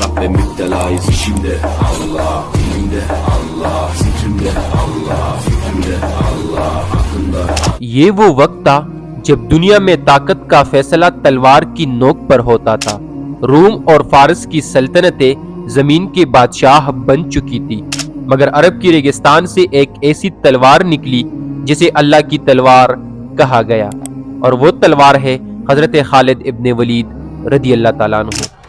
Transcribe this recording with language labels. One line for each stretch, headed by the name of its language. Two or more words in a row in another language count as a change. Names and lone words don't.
Turkish: ve müptelayız işimde Allah, dilimde Allah, zikrimde Allah, fikrimde Allah, aklımda.
Urdu: یہ وہ وقت تھا جب دنیا میں طاقت کا فیصلہ تلوار کی نوک پر ہوتا تھا۔ روم اور فارس کی سلطنتیں زمین کے بادشاہ بن چکی تھی، مگر عرب کی ریگستان سے ایک ایسی تلوار نکلی جسے اللہ کی تلوار کہا گیا، اور وہ تلوار ہے حضرت خالد ابن ولید رضی اللہ تعالیٰ عنہ۔